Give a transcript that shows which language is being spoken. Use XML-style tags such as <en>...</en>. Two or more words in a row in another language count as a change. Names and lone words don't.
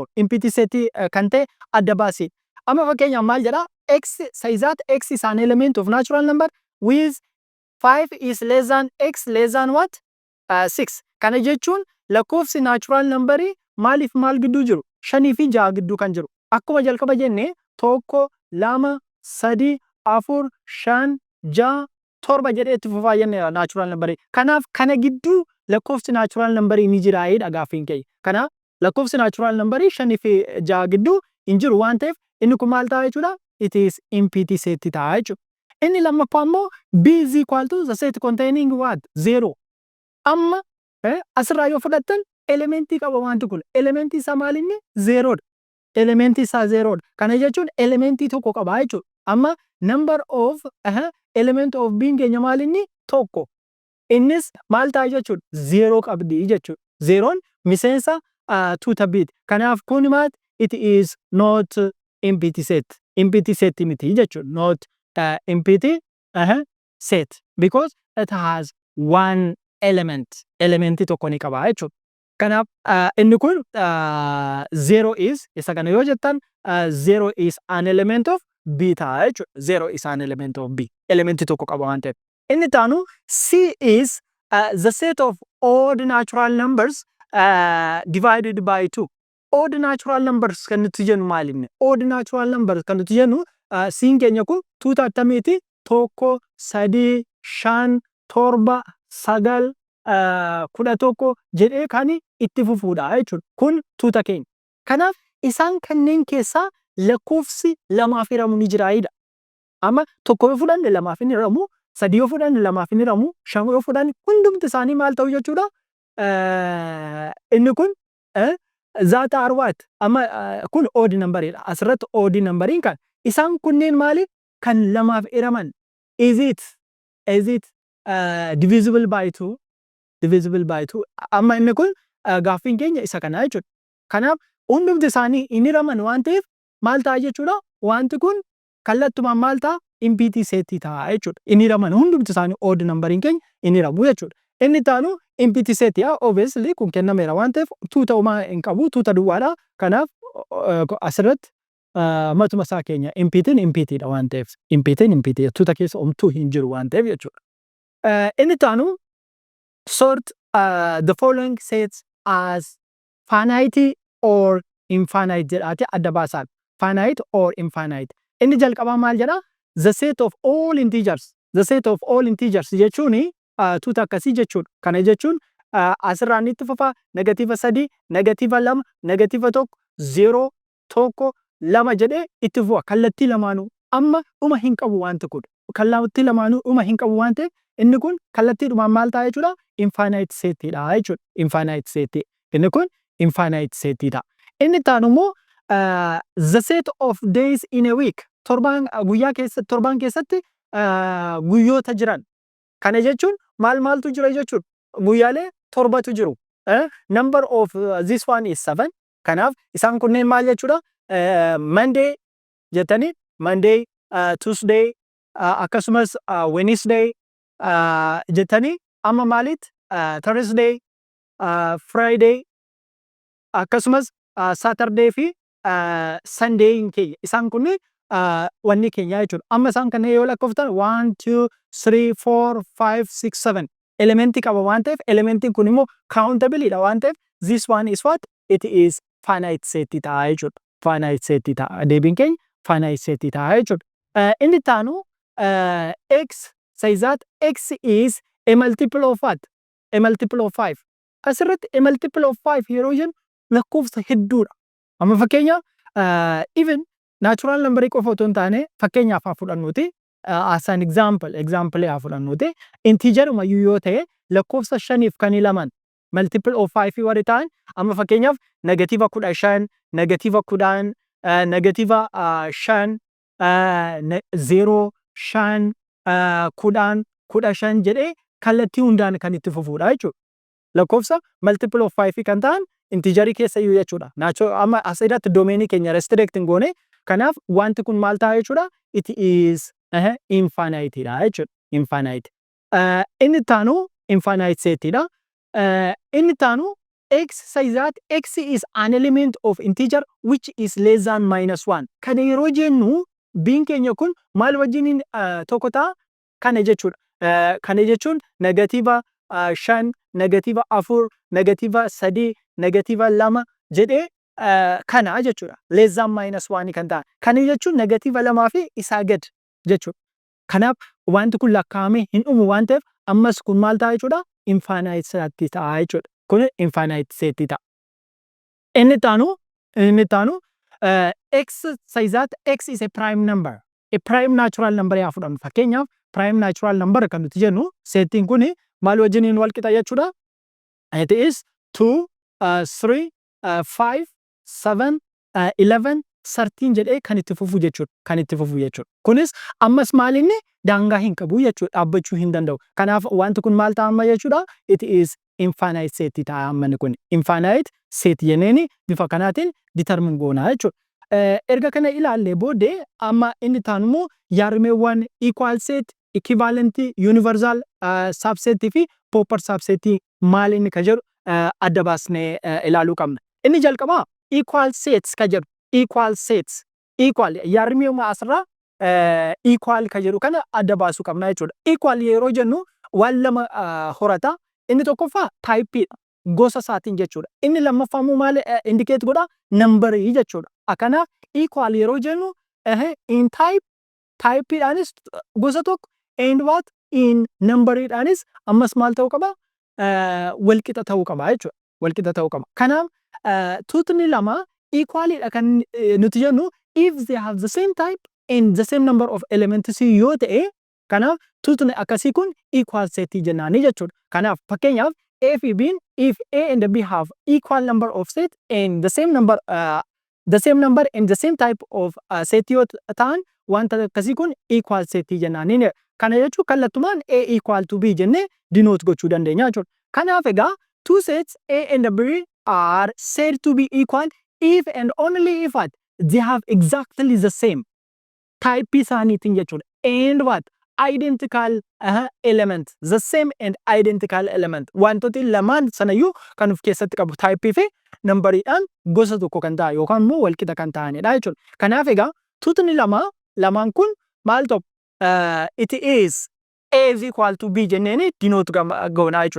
<om>Empty set kan ta'e adda baasi. Amma fakkeenyaaf maal jedhaa?</om> <en>X says that X is an element of natural number with 5 is less than X less than what? 6.</en> <om>Kana jechuun lakkoofsi</om> <en>natural numberii</en> <om>maaliif maal gidduu jiru? 5 fi 6 gidduu kan jiru. Akkuma jalqaba jenne tokko, lama, sadi, afur, shan, ja'a, torba jedhee itti fufaa jenneera</om> <en>natural numberii.</en> <om>Kanaaf kana gidduu lakkoofsi</om> <en>natural numberii</en> <om>ni jiraayedha gaaffiin keenya. Kanaaf lakkoofsi</om> <en>natural numberii</en> <om>5 fi 6 gidduu hin jiru waan ta'eef inni kun maal ta'a jechuudha?</om> <en>It is empty set</en> <om>ta'a jechuudha. Inni lammaffaa immoo</om> <en>B is equal to the set containing what? 0.</en> <om>Amma asirraa yoo fudhattan elementii qaba wanti kun. Elementii isaa maal inni? 0dha. Elementii isaa 0dha. Kana jechuun elementii tokko qaba jechuudha. Amma</om> <en>number of element of B</en> <om>keenya maal inni? Tokko. Innis maal ta'a jechuudha? 0 qabdi jechuudha. 0n miseensa tuuta B'ti. Kanaaf kun maal?</om> <en>It is not empty set.</en> <om>Empty set miti jechuudha.</om> <en>Not empty set because it has one element.</en> <om>Elementi tokko ni qaba jechuudha. Kanaaf inni kun 0 is isa kana yoo jettan</om> <en>0 is an element of B</en> <om>ta'a jechuudha.</om> <en>0 is an element of B.</en> <om>Elementi tokko qaba waan ta'eef. Inni taanu</om> <en>C is the set of odd natural numbers divided by 2. Odd natural numbers</en> <om>kan nuti jennu maal inni?</om> <en>Odd natural numbers</en> <om>kan nuti jennu siin keenya kun tuuta attamiiti? Tokko, sadi, shan, torba, sagal, 11 jedhee kan itti fufuudha jechuudha. Kun tuuta keenya. Kanaaf isaan kanneen keessaa lakkoofsi lamaaf hiramu ni jiraayidha. Amma tokko yoo fudhanne lamaaf hin hiramu, sadi yoo fudhanne lamaaf hin hiramu, shan yoo fudhanne hundumti isaanii maal ta'u jechuudha? Inni kun zaata arwaat amma kun odd numberidha. Asirratti</om> <en>odd numberiin</en> <om>kan isaan kunneen maali kan lamaaf hiraman</om> <en>is it divisible by 2 divisible by 2</en> <om>amma inni kun gaaffiin keenya isa kanaa jechuudha. Kanaaf hundumti isaanii hin hiraman waan ta'eef maal ta'a jechuudha wanti kun kallattumaan maal ta'a</om> <en>impiitii seetii</en> <om>ta'a jechuudha. Hin hiraman hundumti isaanii</om> <en>odd nambariin</en> <om>keenya hin hiramu jechuudha. Inni taanu</om> <en>impiitii seetii</en> <om>obviously kun kennameera waan ta'eef tuuta homaa hin qabu tuuta duwwaadha. Kanaaf asirratti matuma isaa keenya</om> <en>impiitiin impiitiidha</en> <om>waan ta'eef</om> <en>impiitiin impiitii</en> <om>tuuta keessa homtuu hin jiru waan ta'eef jechuudha. Inni taanu</om> <en>sort the following sets as finite or infinite</en> <om>jedhaati adda baasaan</om> <en>finite or infinite.</en> <om>Inni jalqabaa maal jedha</om> <en>the set of all integers</en> <om>jechuun tuuta akkasii jechuudha. Kana jechuun asirraan itti fufa negatiiva 3 negatiiva 2 negatiiva 1 0 1 2 jedhee itti fufa kallattii lamaanuu amma dhuma hin qabu wanti kun kallattii lamaanuu dhuma hin qabu waan ta'eef inni kun kallattiidhumaan maal ta'a jechuudha</om> <en>infinite settiidha</en> <om>jechuudha.</om> <en>Infinite settii</en> <om>inni kun</om> <en>infinite settiidha.</en> <om>Inni taanu immoo</om> <en>the set of days in a week</en> <om>guyyaa keessatti torbaan keessatti guyyoota jiran kana jechuun maaltu jira jechuudha. Guyyaalee torbatu jiru.</om> <en>Number of this one is 7.</en> <om>Kanaaf isaan kunneen maal jechuudha Monday jettanii Monday Tuesday akkasumas Wednesday jettanii amma maalit Thursday Friday akkasumas Saturday fi Sunday keenya isaan kun wanni keenya jechuudha. Amma isaan kanneen yoo lakkooftan 1 2 3 4 5 6 7 elementii qaba waan ta'eef elementiin kun immoo countabilidha waan ta'eef</om> <en>this one is what it is finite settii</en> <om>ta'a jechuudha.</om> <en>Finite settii</en> <om>ta'a deebiin keenya</om> <en>finite settii</en> <om>ta'a jechuudha. Inni taanu</om> <en>x says that x is a multiple of what? A multiple of 5.</en> <om>Asirratti</om> <en>a multiple of 5</en> <om>yeroo jennu lakkoofsa hedduudha. Amma fakkeenya</om> <en>even natural number</en> <om>qofa otoo hin taane fakkeenyaaf haa fudhannuuti</om> <en>as an example</en> <om>haa fudhannuuti integer mayyuu yoo ta'e lakkoofsa 5 fi 2</om> <en>multiple of 5</en> <om>warri ta'an amma fakkeenyaaf negatiiva 15 negatiiva 10 negatiiva 5 0 5 10 15 jedhee kallattii hundaan kan itti fufuudha jechuudha. Lakkoofsa</om> <en>multiple of 5</en> <om>kan ta'an integerii keessa iyyuu jechuudha. Amma asirratti doomeenii keenya restrict hin goone kanaaf wanti kun maal ta'a jechuudha</om> <en>it is infinite</en> <om>dha jechuudha. Infinite. Inni taanu</om> <en>infinite settiidha.</en> <om>Inni taanu</om> <en>x says that x is an element of integer which is less than -1.</en> <om>Kana yeroo jennu biin keenya kun maal wajjin tokko ta'a kana jechuudha. Kana jechuun negatiiva 5 negatiiva 4 negatiiva 3 negatiiva 2 jedhee kana jechuudha.</om> <en>Less than -1</en> <om>kan ta'a. Kana jechuun negatiiva 2 fi isaa gad jechuudha. Kanaaf wanti kun lakkaa'amee hin dhumu waan ta'eef ammas kun maal ta'a jechuudha</om> <en>infinite settii</en> <om>ta'a jechuudha. Kun</om> <en>infinite settii</en> <om>ta'a. Inni taanu</om> <en>x says that x is a prime number. A prime natural number</en> <om>yaa fudhannu fakkeenyaaf</om> <en>prime natural number</en> <om>kan nuti jennu settiin kun maal wajjiniin wal qixa jechuudha.</om> <en>It is</en> <om>2 3 5 7 11 13 jedhee kan itti fufu jechuudha. Kunis ammas maalinni daangaa hin qabu jechuudha dhaabbachuu hin danda'u. Kanaaf wanti kun maal ta'a amma jechuudha</om> <en>it is infinite settii</en> <om>ta'a amma kun</om> <en>infinite set</en> <om>jenneeni bifa kanaatiin determine goona jechuudha. Erga kana ilaallee booddee amma inni taanu immoo yaarmeewwan</om> <en>equal set equivalent universal subset</en> <om>fi</om> <en>proper subset</en> <om>maal inni ka jedhu adda baasnee ilaaluu qabna. Inni jalqabaa</om> <en>equal sets</en> <om>ka jedhu</om> <en>equal sets</en> <om>equal yaarmeewwan asirraa equal ka jedhu kana adda baasuu qabna jechuudha. Equal yeroo jennu waan lama horata inni tokkoffaa typeidha gosa isaatiin jechuudha. Inni lammaffaa immoo maal indicate godha numberii jechuudha. Akana equal yeroo jennu in typeidhaanis gosa tokko</om> <en>and what</en> <om>in numberidhaanis ammas maal ta'uu qaba walqixa ta'uu qaba jechuudha. Walqixa ta'uu qaba. Kanaaf tuutni lama equalidha kan nuti jennu</om> <en>if they have the same type and the same number of elements</en> <om>yoo ta'e kanaaf tuutni akkasii kun</om> <en>equal settii</en> <om>jennaani jechuudha. Kanaaf fakkeenyaaf</om> <en>A fi B if A and B have equal number of set and the same number the same number and the same type of set</en> <om>yoo ta'an wanta akkasii kun</om> <en>equal set jennaaniin.</en> <om>Kana jechuun kallattumaan</om> <en>A equal to B</en> <om>jennee denote gochuu dandeenya jechuudha. Kanaaf egaa</om> <en>two sets A and B are said to be equal if and only if what they have exactly the same type</en> <om>isaaniitiin jechuudha.</om> <en>And what identical element, the same and identical element.</en> <om>Wantooti lamaan sanayyuu kan of keessatti qabu type fi nambariidhaan gosa tokko kan ta'a yookaan immoo walqixa kan ta'anidha jechuudha. Kanaaf egaa tuutni lamaan kun maal ta'u</om> <en>it is A is equal to B</en> <om>jenneeni denote goona jechuudha.</om>